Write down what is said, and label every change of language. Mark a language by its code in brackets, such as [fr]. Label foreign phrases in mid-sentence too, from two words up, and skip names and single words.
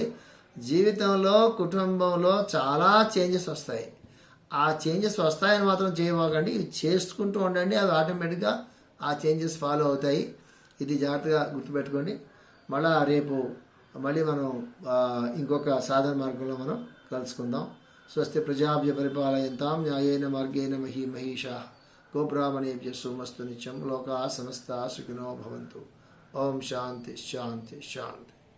[te] జీవితంలో, కుటుంబంలో చాలా చేంజెస్ వస్తాయి. ఆ చేంజెస్ వస్తాయని మాత్రం చేయబోకండి, ఇవి చేసుకుంటూ ఉండండి. అవి ఆటోమేటిక్గా ఆ చేంజెస్ ఫాలో అవుతాయి. ఇది జాగ్రత్తగా గుర్తుపెట్టుకోండి. మళ్ళీ మనం ఇంకొక సాధన మార్గంలో మనం కలుసుకుందాం. [sa] స్వస్తి ప్రజాభ్య పరిపాలయంతాం న్యాయేన మార్గేణ మహీషాః గోబ్రాహ్మణేభ్యः శుభమస్తు నిత్యం. లోకాः సమస్తాः సుఖినో భవంతు. ఓం శాంతి శాంతి శాంతి.